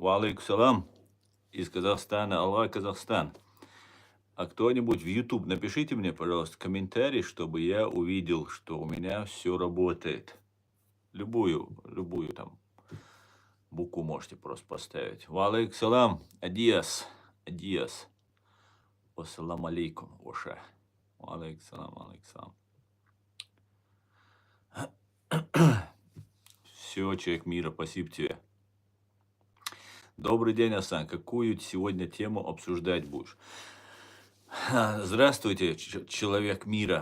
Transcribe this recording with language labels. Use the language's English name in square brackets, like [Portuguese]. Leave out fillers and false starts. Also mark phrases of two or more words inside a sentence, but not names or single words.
[Arabic] وعليكم السلام [Russian] из Казахстана. Аллах, Казахстан. А кто-нибудь в YouTube, напишите мне, пожалуйста, комментарий, чтобы я увидел, что у меня все работает. Любую там букву можете просто поставить. [Arabic] وعليكم السلام. Адиас. السلام عليكم. [Russian] Оша. [Arabic] وعليكم السلام. [Russian] Все, человек мира, спасибо тебе. Добрый день, Асан. Какую сегодня тему обсуждать будешь? Здравствуйте, человек мира.